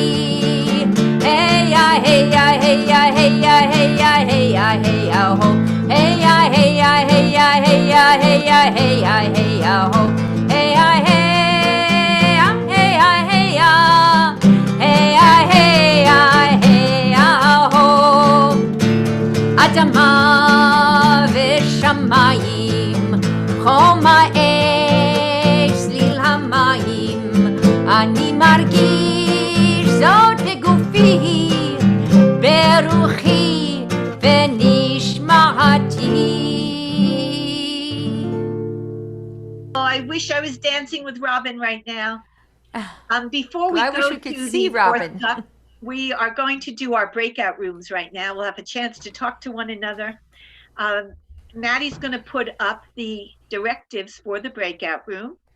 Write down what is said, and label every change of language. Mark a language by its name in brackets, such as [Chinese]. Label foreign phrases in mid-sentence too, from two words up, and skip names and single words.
[Hebrew] Hey ya, hey ya, hey ya, hey ya, hey ya, hey ya, hey ya, ho. Hey ya, hey ya, hey ya, hey ya, hey ya, hey ya, hey ya, ho. Hey ya, hey ya, hey ya, hey ya, hey ya, hey ya, hey ya, ho. אדמה ושמיים, חום האש, צליל המים, אני מרגיש זאת בגופי, ברוחי ובנשמתי. [English] Oh, I wish I was dancing with Robin right now. Before we I go wish we could to see the fourth Robin. cup, we are going to do our breakout rooms right now. We'll have a chance to talk to one another. Maddie's going to put up the directives for the breakout room.